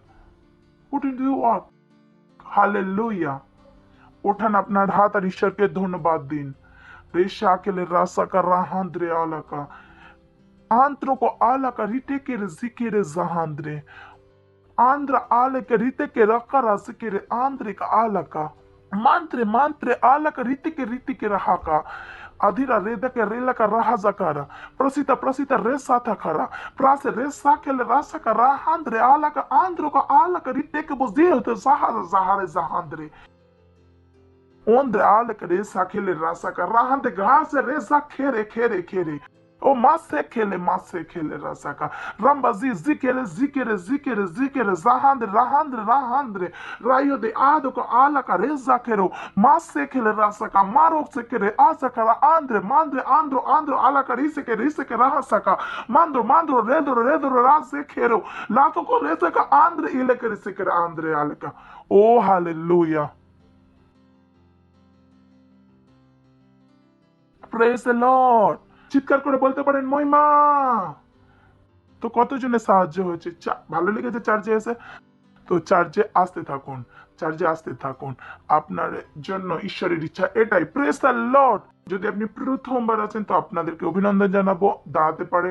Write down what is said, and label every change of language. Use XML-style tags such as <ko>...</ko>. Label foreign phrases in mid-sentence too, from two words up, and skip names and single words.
<en>Put into work. Hallelujah.</en> <bn>ওঠান আপনার হাত আর ঈশ্বরকে ধন্যবাদ দিন। রেশা কেলে রাসা কা রাহান্দ্রে আলাকা আন্ত্র কো আলাকা রিটে কে জিকিরে জাহান্দ্রে Andra alaka riteke rakara sikere andrika alaka. Mantre alaka ritike rahaka. Adhira redake relaka rahazakara. Prasita resa takara. Prase resa kele rasaka rahandre alaka androka alaka riteke bozirte zahare zahandre. Ondre alaka resa kele rasaka rahande gase resa kere. O masekele rasaka. Rambazi zikere rahandre. Rayo de ado ko ala kareza kero. Masekele rasaka. Maro sekere asakara mandre andro ala karise ke rahasaka. Mandro redo rase kero. Lato ko resaka andre ile karise kere andre alaka.</bn> <en>Oh hallelujah. Praise the Lord.</en> <bn>চিৎকার করে বলতে পারেন মহিমা। তো কতজনের সাহায্য হয়েছে, ভালো লেগেছে চার্চে এসে? তো চার্চে আসতে থাকুন। আপনার জন্য ঈশ্বরের ইচ্ছা এটাই।</bn> <en>Praise the Lord.</en> <bn>যদি আপনি প্রথমবার আছেন তো আপনাদেরকে অভিনন্দন জানাবো, দাঁড়াতে পারেন।</bn>